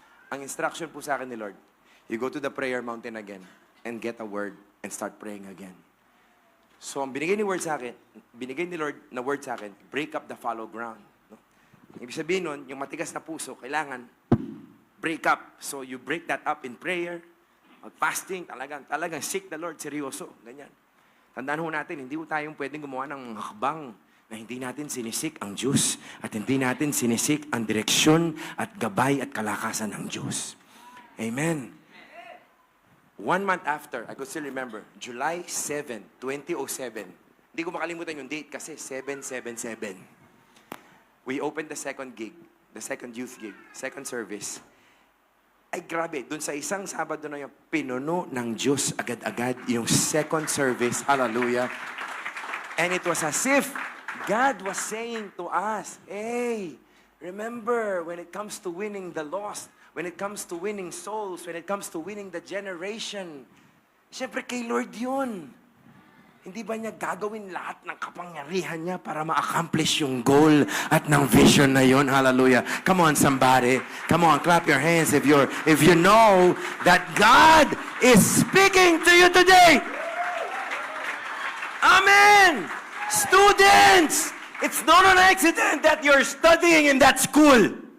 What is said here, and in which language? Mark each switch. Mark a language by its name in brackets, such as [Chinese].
[Filipino] Ang instruction po sa akin ni Lord, [English] you go to the prayer mountain again and get a word and start praying again. [Filipino] So, ang binigay ni Lord sa akin, [English] break up the fallow ground. [Filipino] No? Ibig sabihin nun, yung matigas na puso, kailangan [English] break up. So, you break that up in prayer, fasting, talagang seek the Lord, [Filipino] seryoso, ganyan. Tandaan ho natin, hindi ho tayong pwedeng gumawa ng hakbang na hindi natin sinisik ang Diyos at hindi natin sinisik ang direksyon at gabay at kalakasan ng Diyos. Amen. [English] 1 month after, I could still remember, July 7, 2007. [Filipino] Hindi ko makalimutan yung date kasi [English] 777. We opened the second gig, the second youth gig, second service. [Filipino] Ay grabe, dun sa isang Sabado na yung pinuno ng Diyos agad-agad yung second service. Hallelujah. [English] And it was as if God was saying to us, hey, remember, when it comes to winning the lost, when it comes to winning souls, when it comes to winning the generation, [Filipino] siyempre kay Lord yun. Hindi ba niya gagawin lahat ng kapangyarihan niya para ma-accomplish yung goal at ng vision na yun? [English] Hallelujah. Come on, somebody. Come on, clap your hands if you know that God is speaking to you today. Amen. Students, it's not an accident that you're studying in that school.